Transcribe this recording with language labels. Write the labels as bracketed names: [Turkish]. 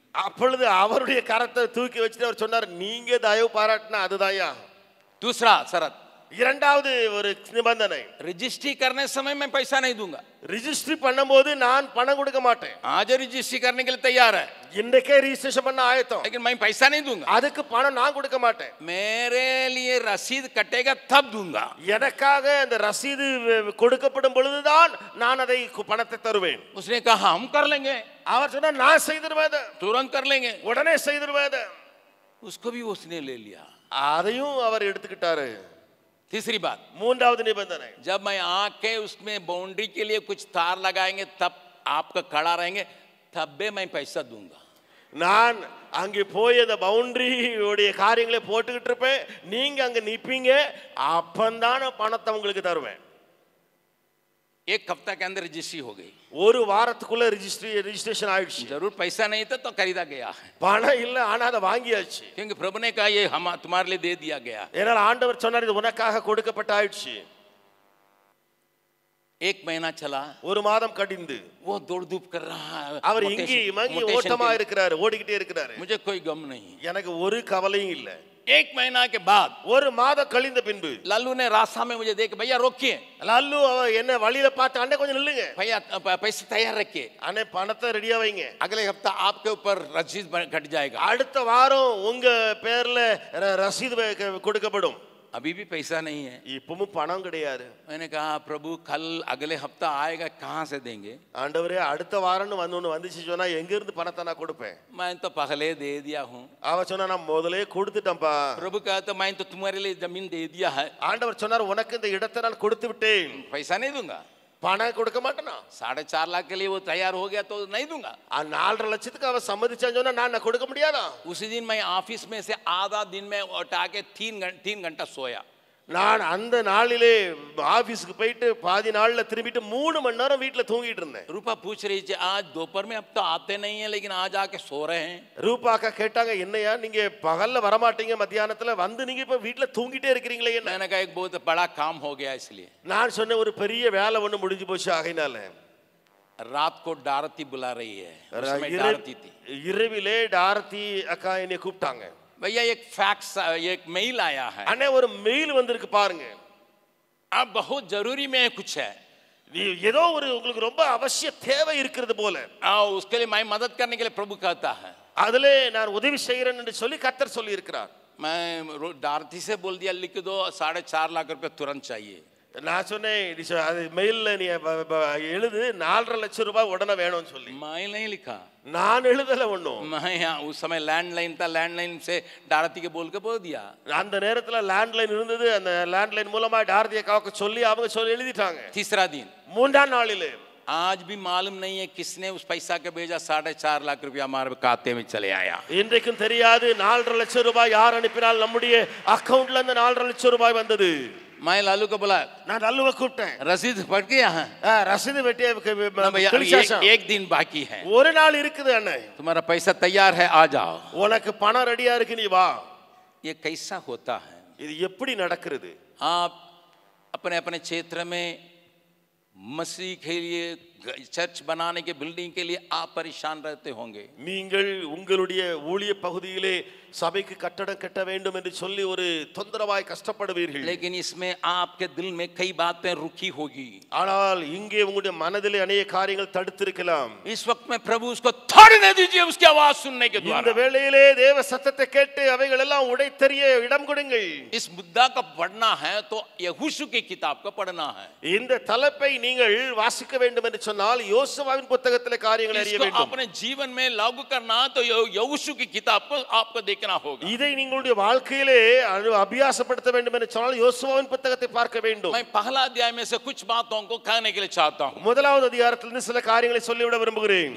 [Tamil] அப்பொழுது அவருடைய கரத்தை தூக்கி வச்சுட்டு அவர் சொன்னார் நீங்க தயவு பாராட்டினா அதுதான்யா. [Hindi] दूसरा शर्त, [Tamil] இரண்டாவது ஒரு நிபந்தனை, [Hindi] रजिस्ट्री करने समय मैं पैसा नहीं दूंगा। [Tamil] ரெஜிஸ்ட்ரி பண்ணும்போது நான் பணம் கொடுக்க மாட்டேன். [Hindi] आज रजिस्ट्री करने के लिए तैयार है, [Tamil] இன்னைக்கே ரெஜிஸ்ட்ரேஷன் பண்ண ஆயத்தம், [Hindi] लेकिन मैं पैसा नहीं दूंगा। [Tamil] அதுக்கு பணம் நான் கொடுக்க மாட்டேன். [Hindi] मेरे लिए रसीद कटेगा तब दूंगा। [Tamil] எனக்காக அந்த ரசீது கொடுக்கப்படும் பொழுதுதான் நான் அதை பணத்தை தருவேன். [Hindi] उसने कहा हम कर लेंगे। [Tamil] அவர் சொன்னார் நான் செய்திருவேன், [Hindi] तुरंत कर लेंगे। [Tamil] உடனே செய்திருவேன். [Hindi] उसको भी उसने ले लिया। [Tamil] அதையும் அவர் எடுத்துக்கிட்டாரு. [Hindi] तीसरी बात, [Tamil] மூன்றாவது நிபந்தனை, [Hindi] जब मैं आके उसमें बाउंड्री के लिए कुछ तार लगाएंगे तब आपका खड़ा रहेंगे, तब भी मैं पैसा दूंगा। [Tamil] நான் அங்கே போய் அந்த பவுண்டரி உடைய காரியங்களை போட்டுக்கிட்டு இருப்பேன், நீங்க அங்க நிப்பீங்க, அப்பந்தான் பணத்தை உங்களுக்கு தருவேன். [Hindi] 1 हफ्ता के अंदर रजिस्ट्री हो गई। [Tamil] ஒரு வாரத்துக்குள்ள ரெஜிஸ்ட்ரேஷன் ஆயிடுச்சு. [Hindi] जरूर पैसा नहीं था तो खरीदा गया है, [Tamil] பணம் இல்ல ஆனா அதை வாங்கியாச்சு. [Hindi] क्योंकि प्रभु ने कहा ये हम तुम्हारे लिए दे दिया गया। [Tamil] ஏன்னா ஆண்டவர் சொன்னார் இது உனக்காக கொடுக்கப்பட்ட ஆயிடுச்சு. [Hindi] 1 महीना चला, [Tamil] ஒரு மாதம் கடிந்து [Hindi] वो दौड़ धूप कर रहा है, [Tamil] அவர் இங்கி மங்கி ஓட்டமா இருக்கிறாரு, ஓடிக்கிட்டே இருக்கிறாரு. [Hindi] मुझे कोई गम नहीं, [Tamil] எனக்கு ஒரு கவலையும் இல்ல. [Hindi] एक महीना के बाद [Tamil] ஒரு மாதம் கழிந்த பின்பு [Hindi] लल्लू ने रास्ता में मुझे देख भैया रोकिए [Tamil] லல்லு என்ன வழியில பார்த்து அண்ணே கொஞ்சம் நில்லுங்க [Hindi] भैया पैसे तैयार रखिए [Tamil] அண்ணே பணத்தை ரெடியா வைங்க [Hindi] अगले हफ्ता आपके ऊपर रसीद कट जाएगा [Tamil] அடுத்த வாரம் உங்க பேர்ல ரசீது கொடுக்கப்படும் [Hindi] अभी भी पैसा नहीं है [Tamil] இப்பவும் பணம் கிடையாது [Hindi] मैंने कहा प्रभु कल अगले हफ्ता आएगा कहाँ से देंगे [Tamil] ஆண்டவரே அடுத்த வாரம்னு வந்துச்சு சொன்னா எங்க இருந்து பணத்தை நான் கொடுப்பேன் [Hindi] मैं तो पहले दे दिया हूँ [Tamil] அவ சொன்னா நான் முதலே கொடுத்துட்டேன்ப்பா [Hindi] प्रभु कहा तो मैं तो तुम्हारे लिए जमीन दे दिया है [Tamil] ஆண்டவர் சொன்னார் உனக்கு இந்த இடத்தை நான் கொடுத்து விட்டேன் [Hindi] पैसा नहीं दूंगा [Tamil] பணம் கொடுக்க மாட்டேனா [Hindi] 4.5 लाख के लिए वो तैयार हो गया तो नहीं दूंगा [Tamil] 4.5 லட்சத்துக்கு அவ சம்மதிச்சான்னு சொன்னா நான் கொடுக்க முடியாதா [Hindi] उसी दिन मैं ऑफिस में से आधा दिन में उठा के 3 घंटा सोया [Tamil] நான் அந்த நாளிலே ஆபீஸ்க்கு போயிட்டு பாதி நாள்ல திரும்பிட்டு 3 மணி நேரம் வீட்ல தூங்கிட்டு இருந்தேன் [Hindi] रूपा पूछ रही थी आज दोपहर में अब तो आते नहीं है लेकिन आज आके सो रहे हैं [Tamil] ரூபாக்கா கேட்டாங்க என்னையா நீங்க பகல்ல வர மாட்டீங்க மத்தியானத்துல வந்து நீங்க இப்ப வீட்ல தூங்கிட்டே இருக்கீங்களே என்ன [Hindi] मैंने कहा एक बहुत बड़ा काम हो गया इसलिए [Tamil] நான் சொன்ன ஒரு பெரிய வேலை ஒண்ணு முடிஞ்சு போச்சு ஆகையினால [Hindi] रात को डारती बुला रही है उसमें डारती थी [Tamil] இரவிலே டாரதி அக்கா என்னை கூப்பிட்டாங்க [Hindi] भैया एक फैक्स एक मेल आया है [Tamil] அண்ணே ஒரு மெயில் வந்திருக்கு பாருங்க [Hindi] अब बहुत जरूरी में कुछ है [Tamil] ஏதோ ஒரு உங்களுக்கு ரொம்ப அவசிய தேவை இருக்கிறது போல [Hindi] उसके लिए मैं मदद करने के लिए प्रभु कहता है [Tamil] அதிலே நான் உதவி செய்கிறேன் என்று சொல்லி கர்த்தர் சொல்லி இருக்கிறார் [Hindi] मैं डारती से बोल दिया लिख दो 4.5 लाख रुपए तुरंत चाहिए [Tamil] நான் சொன்னேன் அது மெயில்ல நீ எழுது 4.5 லட்சம் ரூபாய் உடனே வேணும்னு சொல்லி [Hindi] मैं नहीं लिखा [Tamil] நான் எழுதல ஒண்ணும் [Hindi] मैं यहाँ उस समय लैंडलाइन था लैंडलाइन से डारती के बोल के बोल दिया [Tamil] அந்த நேரத்துல லேண்ட்லைன் இருந்தது அந்த லேண்ட்லைன் மூலமா டாரதி அக்காவுக்கு சொல்லி அவங்க சொல்லி எழுதிட்டாங்க [Hindi] तीसरा दिन [Tamil] மூன்றாம் நாளிலே [Hindi] आज भी मालूम नहीं है किसने उस पैसा के भेजा 4.5 लाख रुपया हमारे खाते में चले आया [Tamil] இன்றைக்கும் தெரியாது 4.5 லட்சம் ரூபாய் யார் அனுப்பினால் நம்முடைய அக்கவுண்ட்ல இருந்து 4.5 லட்சம் ரூபாய் வந்தது [Hindi] मैं लालू को बोला [Tamil] நான் லல்லுவை கூப்பிட்டேன் [Hindi] रसीद पड़ गया है [Tamil] ரசீது வெட்டி [Hindi] एक दिन बाकी है [Tamil] ஒரு நாள் இருக்குது அண்ணே [Hindi] तुम्हारा पैसा तैयार है आ जाओ [Tamil] உனக்கு பணம் ரெடியா இருக்கு நீ வா [Hindi] ये कैसा होता है [Tamil] இது எப்படி நடக்கிறது [Hindi] आप अपने अपने क्षेत्र में मसीह के लिए चर्च बनाने के बिल्डिंग के लिए आप परेशान रहते होंगे [Tamil] நீங்கள் உங்களுடைய ஊழிய பகுதியிலே சபைக்கு கட்டடம் கட்ட வேண்டும் என்று சொல்லி ஒரு தொந்தரவாய் கஷ்டப்படுவீர்கள் [Hindi] लेकिन इसमें आपके दिल में कई बातें रुकी होगी [Tamil] ஆனால் இங்கே உங்களுடைய மனதிலே [Hindi] अनेक [Tamil] காரியங்கள் தடுத்திருக்கலாம் [Hindi] इस वक्त में प्रभु उसको तोड़ने दीजिए उसकी आवाज सुनने के [Tamil] இந்த [Hindi] द्वारा [Tamil] வேளையிலே தேவ சத்தத்தை கேட்டு அவைகள் எல்லாம் உடைத்தெறிய இடம் கொடுங்கள் [Hindi] इस मुद्दा का पढ़ना है तो यहोशू की किताब का पढ़ना है [Tamil] இந்த தலைப்பை நீங்கள் வாசிக்க வேண்டும் என்று சொன்னால் யோசுவாவின் புத்தகத்திலே காரியங்களை அறிய [Hindi] इसको [Tamil] வேண்டும் [Hindi] अपने जीवन में लागू करना तो यहोशू की किताब को आपको देखना होगा [Tamil] இதை நீங்களுடைய வாழ்க்கையிலே அபியாசப்படுத்த வேண்டும் என்று சொன்னால் யோசுவாவின் புத்தகத்தை பார்க்க வேண்டும் [Hindi] मैं पहला अध्याय में से कुछ बातों को कहने के लिए चाहता हूं [Tamil] முதலாவது அதிகாரத்திலிருந்து சில காரியங்களை சொல்லிவிட விரும்புகிறேன்